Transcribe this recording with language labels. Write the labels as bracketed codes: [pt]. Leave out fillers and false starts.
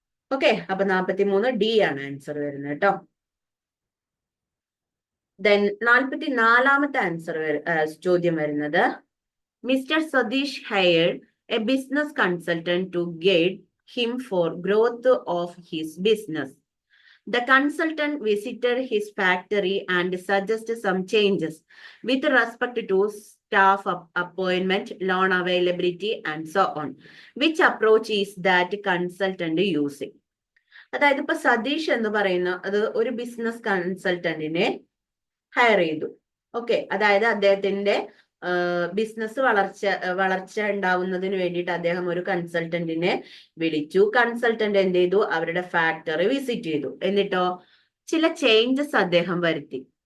[ml] Okay, അപ്പൊ 43 D ആണ് answer വരുന്നത് കേട്ടോ. [en] then [ml] 44ാമത്തെ ആൻസർ ചോദ്യം വരുന്നത്, [en] Mister Satish hired a business consultant to guide him for growth of his business. The consultant visited his factory and suggested some changes with respect to staff appointment, loan availability, and so on. Which approach is that consultant using? [ml] അതായത് ഇപ്പൊ സതീഷ് എന്ന് പറയുന്ന അത് ഒരു business കൺസൾട്ടന്റിനെ higher ചെയ്തു. Okay, അതായത് അദ്ദേഹത്തിന്റെ business വളർച്ച ഉണ്ടാവുന്നതിന് വേണ്ടിയിട്ട് അദ്ദേഹം ഒരു കൺസൾട്ടന്റിനെ വിളിച്ചു. കൺസൾട്ടന്റ് എന്ത് ചെയ്തു? അവരുടെ ഫാക്ടറി വിസിറ്റ് ചെയ്തു. എന്നിട്ടോ ചില ചേഞ്ചസ് അദ്ദേഹം വരുത്തി.